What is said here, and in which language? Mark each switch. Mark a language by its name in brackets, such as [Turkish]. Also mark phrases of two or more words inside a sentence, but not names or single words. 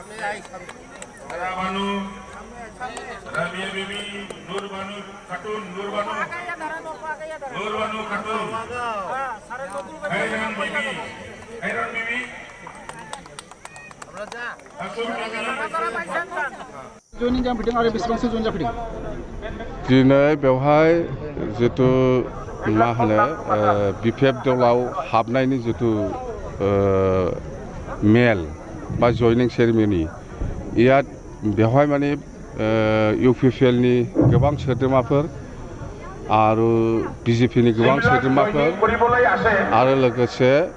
[Bodo] Banu, Rabia Bibi, Nur Banu, Katun, Nur Banu, Katun, Hairan Bibi, Asur Bibi. Joining जाफैदों आरो बेसेबांसो जइन जाफैदों? दिनै बेवहाय जितु मा होनो बिपिएफ दलाव हाबनायनि जितु मेल बा [English] joining ceremony [Bodo] इयाद बेवहाय माने इउपिपिएल नि गोबां सोद्रोमाफोर आरो बिजेपि नि गोबां सोद्रोमाफोर आरो लोगोसे